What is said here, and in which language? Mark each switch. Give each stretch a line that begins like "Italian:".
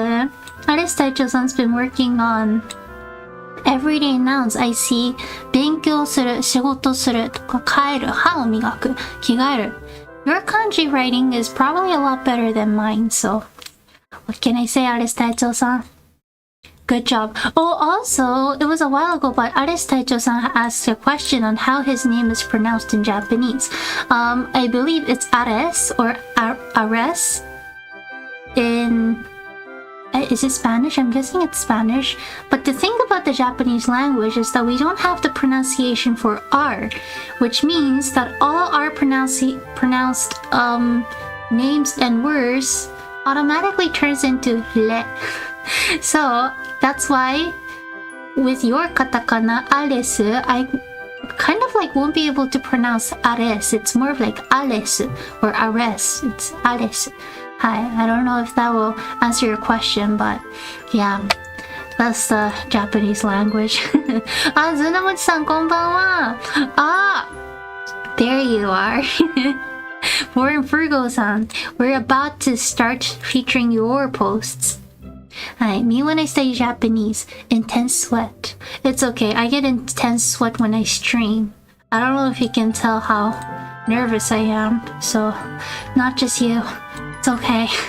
English: アレス隊長さん 's been working on everyday nouns. I see
Japanese: 勉強する、仕事するとか、帰る、歯を磨く、着替える。
English: Your kanji writing is probably a lot better than mine, so what can I say, アレス隊長さん？Good job. Oh, also, it was a while ago, but Ares Taicho-san asked a question on how his name is pronounced in Japanese. I believe it's Ares or Ares in... Is it Spanish? I'm guessing it's Spanish. But the thing about the Japanese language is that we don't have the pronunciation for R, which means that all our pronounced names and words automatically turns into le. So that's why with your katakana Ares, I kind of like won't be able to pronounce Ares. It's more of like Ares or Ares. It's Ares. Hi, I don't know if that will answer your question, but yeah, that's the Japanese language.
Japanese: あ、ずなもちさんこんばんは。
English: あ、there you are. Warren Fergo-san, we're about to start featuring your posts. Hi, me when I study Japanese, intense sweat. It's okay, I get intense sweat when I stream. I don't know if you can tell how nervous I am, so not just you. It's okay.